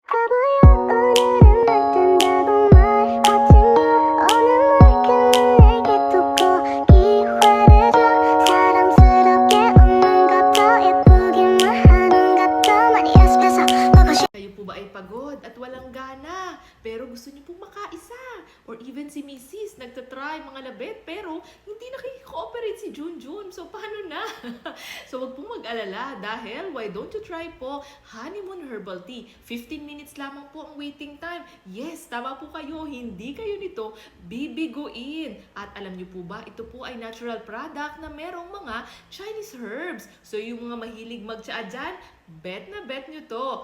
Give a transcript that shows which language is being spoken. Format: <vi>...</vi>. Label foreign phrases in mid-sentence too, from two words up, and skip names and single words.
<ko>바보야 오늘은 어쩐다고 말하지마 오늘 내게 두고 기회를 줘 사랑스럽게 웃는 것도 예쁘기만 하는 것도 많이 연습해서 보고 싶어.</ko> <tl>Kayo po ba ay pagod at walang gana, pero gusto niyo pong makaisa?</tl> <en>Or even si Mrs.</en> <tl>nagtatry mga labet, pero hindi nakikooperate si Junjun. So, paano na? So, wag pong mag-alala dahil</tl> <en>why don't you try po</en> <tl>Honeymoon Herbal Tea? 15 minutes lamang po ang</tl> <en>waiting time.</en> <tl>Yes, tama po kayo. Hindi kayo nito bibiguin. At alam niyo po ba, ito po ay</tl> <en>natural product</en> <tl>na merong mga</tl> <en>Chinese herbs.</en> <tl>So, yung mga mahilig mag-tsaa dyan, bet na bet nyo to.</tl>